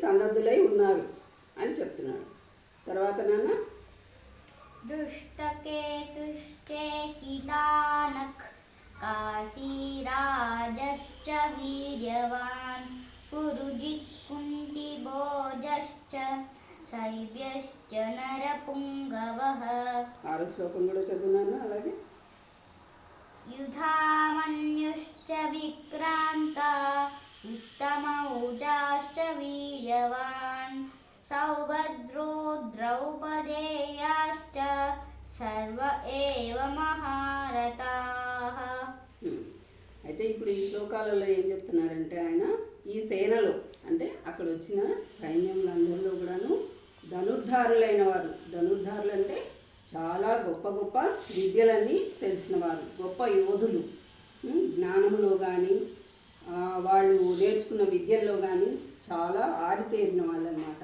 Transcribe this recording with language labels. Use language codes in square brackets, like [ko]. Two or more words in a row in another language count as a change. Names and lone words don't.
[te] సన్నద్ధులై ఉన్నారు అని చెప్తున్నాడు. తర్వాత నాన్న [sa] दृष्टकेतुश्चेकितानः काशीराजश्च वीर्यवान् पुरुजित् कुन्तिभोजश्च शैब्यश्च नरपुङ्गवः [te] 6వ శ్లోకం కూడా చదువున్నాను. అలాగే [sa] युधामन्युश्च विक्रान्ता उत्तमौजाश्च वीर्यवान् सौभद्रो द्रौपदेयाश्च सर्व एव महारथाः. [te] అయితే ఇప్పుడు ఈ శ్లోకాలలో ఏం చెప్తున్నారంటే ఆయన ఈ సేనలో అంటే అక్కడ వచ్చిన సైన్యంలందరిలో కూడాను ధనుర్ధారులైన వారు, ధనుర్ధారులు అంటే చాలా గొప్ప గొప్ప విద్యలన్నీ తెలిసిన వారు, గొప్ప యోధులు, జ్ఞానంలో కానీ వాళ్ళు నేర్చుకున్న విద్యల్లో కానీ చాలా ఆరితేరిన వాళ్ళు అన్నమాట.